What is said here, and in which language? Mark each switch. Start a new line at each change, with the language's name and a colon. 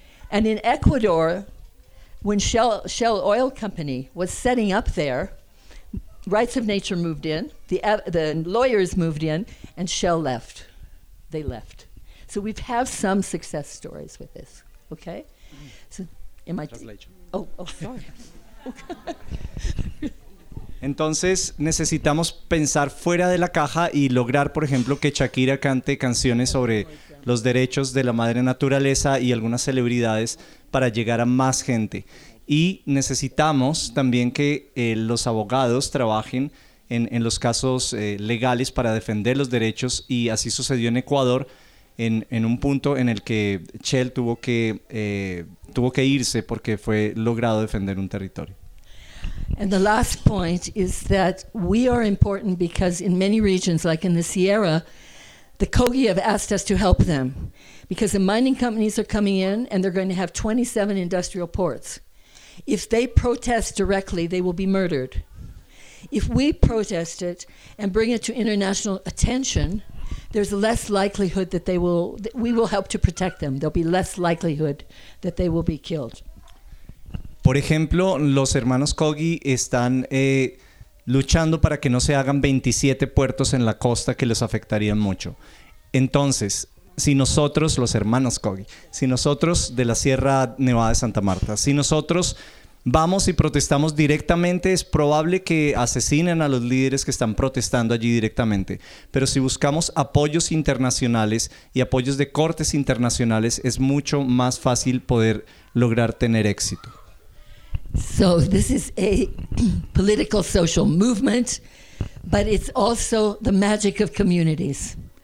English: And in Ecuador, when Shell Oil Company was setting up there, rights of nature moved in, the lawyers moved in, and Shell left. They left. So we have some success stories with this, okay? Translation. Oh, sorry.
Spanish: Entonces necesitamos pensar fuera de la caja y lograr, por ejemplo, que Shakira cante canciones sobre los derechos de la madre naturaleza y algunas celebridades para llegar a más gente. Y necesitamos también que los abogados trabajen en los casos legales para defender los derechos, y así sucedió en Ecuador, en un punto en el que Chell tuvo que irse porque fue logrado defender un territorio.
English: And the last point is that we are important because in many regions, like in the Sierra, the COGI have asked us to help them because the mining companies are coming in and they're going to have 27 industrial ports. If they protest directly, they will be murdered. If we protest it and bring it to international attention, there's less likelihood that they will, that we will help to protect them. There'll be less likelihood that they will be killed.
Spanish: Por ejemplo, los hermanos Kogi están luchando para que no se hagan 27 puertos en la costa que les afectarían mucho. Entonces, si nosotros, los hermanos Kogi, si nosotros de la Sierra Nevada de Santa Marta, si nosotros vamos y protestamos directamente, es probable que asesinen a los líderes que están protestando allí directamente. Pero si buscamos apoyos internacionales y apoyos de cortes internacionales, es mucho más fácil poder lograr tener éxito.
English: So this is a political social movement, but it's also the magic of communities.